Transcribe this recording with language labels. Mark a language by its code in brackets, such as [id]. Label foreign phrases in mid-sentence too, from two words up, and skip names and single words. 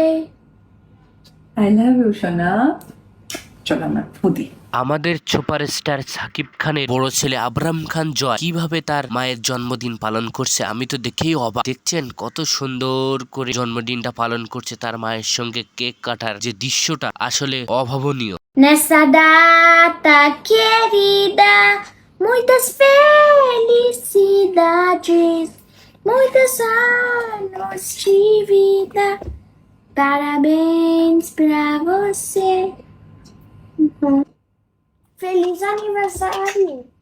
[en] I love you [bn] সোনা। চলো আমরা ফুদি। আমাদের সুপারস্টার সাকিব খানের বড় ছেলে আবরাম খান জয় কিভাবে তার মায়ের জন্মদিন পালন করছে, আমি তো দেখেই অবাক। দেখছেন কত সুন্দর করে জন্মদিনটা পালন করছে, তার মায়ের সঙ্গে কেক কাটার যে দৃশ্যটা আসলে অভাবনীয়। [pt] Nessa data querida, muitas felicidades, muitos anos de vida. Parabéns pra você. Feliz aniversário.